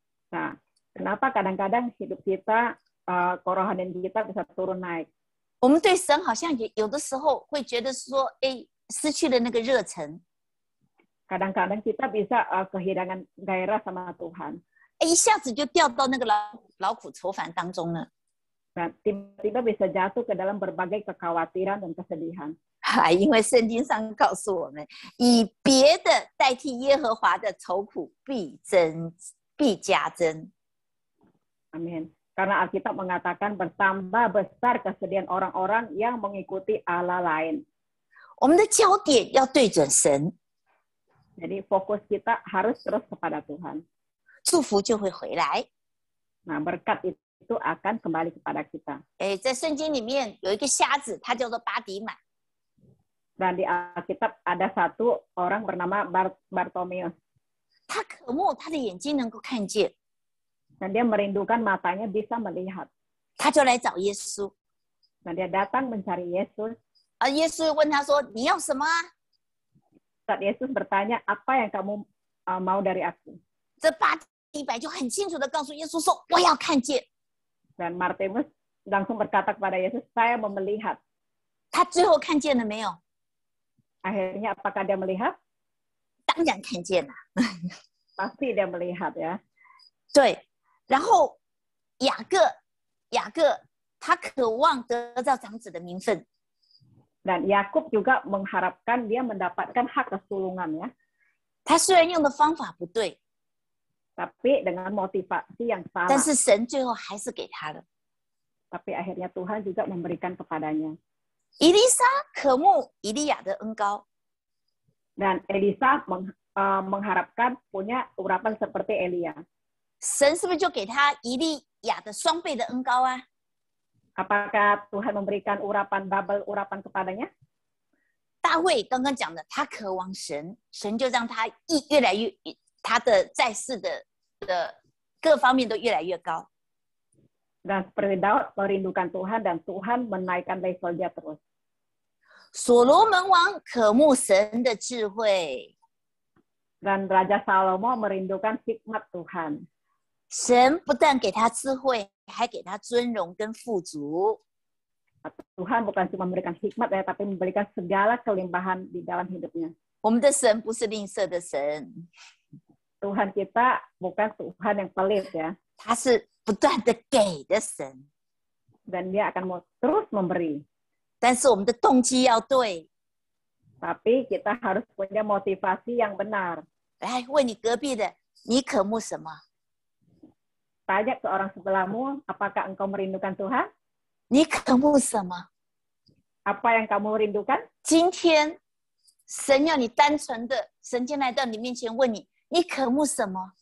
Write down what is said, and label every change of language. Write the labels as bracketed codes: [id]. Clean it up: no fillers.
[id] Nah, kenapa kadang-kadang hidup kita, kerohanian kita bisa turun naik? [zh] 我们对神好像有的时候会觉得说，失去了那个热忱， [id] Kadang-kadang kita bisa kehilangan gairah sama Tuhan. [zh] 一下子就掉到那个劳苦愁烦当中了。 [id] Dan tiba-tiba bisa jatuh ke dalam berbagai kekhawatiran dan kesedihan. [zh] 因为圣经上告诉我们，以别的代替耶和华的愁苦必加增。 [id] Amin. Karena Alkitab mengatakan bertambah besar kesedihan orang-orang yang mengikuti Allah lain. [zh] 我们的焦点要对准神， [id] Jadi fokus kita harus terus kepada Tuhan. [zh] 祝福就会回来。 [id] Nah, berkat itu akan kembali kepada kita. [zh] 在圣经里面有一个瞎子，他叫做巴底买。 [id] Dan di Alkitab ada satu orang bernama Bartomeus. [zh] 他渴慕他的眼睛能够看见， [id] Dan dia merindukan matanya bisa melihat. [zh] 他就来找耶稣。 [id] Dan dia datang mencari Yesus. [zh] 耶稣问他说：“你要什么啊？” [id] Saat Yesus bertanya, apa yang kamu mau dari aku? [zh] 这巴底买就很清楚的告诉耶稣说：“我要看见。” [id] Dan Bartimeus langsung berkata kepada Yesus, saya mau melihat. [zh] 他最后看见了没有？ [id] Akhirnya apakah dia melihat? [zh] 当然看见了。 [id] Pasti dia melihat ya. [zh] 对，然后雅各他渴望得到长子的名分， [id] Dan Yakub juga mengharapkan dia mendapatkan hak kesulungan ya. [zh] 他虽然用的方法不对， [id] Tapi dengan motivasi yang salah. [zh] 但是神最后还是给他了。 [id] Tapi akhirnya Tuhan juga memberikan kepadanya. [zh] 以利沙渴慕以利亚的恩膏， [id] Dan Elisa mengharapkan punya urapan seperti Elia. [zh] 神是不是就给他以利亚的双倍的恩膏啊？ [id] Apakah Tuhan memberikan double urapan kepadanya? [zh] 大卫刚刚讲的，他渴望神，神就让他越来越，他的在世的各方面都越来越高。 [id] Dan seperti Daud merindukan Tuhan dan Tuhan menaikkan level dia terus. [zh] 所罗门王渴慕神的智慧， [id] Dan Raja Salomo merindukan hikmat Tuhan. [zh] 神不但给他智慧，还给他尊荣跟富足。 [id] Tuhan bukan cuma memberikan hikmat ya, tapi memberikan segala kelimpahan di dalam hidupnya. [zh] 我们的神不是吝啬的神， [id] Tuhan kita bukan Tuhan yang pelit ya. [zh] 他是不断的给的神。 [id] Dan dia akan terus memberi. [zh] 但是我们的动机要对。 [id] Tapi kita harus punya motivasi yang benar. [zh] 来问你隔壁的，你渴慕什么？ [id] Tanya ke orang sebelahmu, apakah engkau merindukan Tuhan? [zh] 你渴慕什么？ [id] Apa yang kamu rindukan? [zh] 今天神要你单纯的，神先来到你面前问你，你渴慕什么？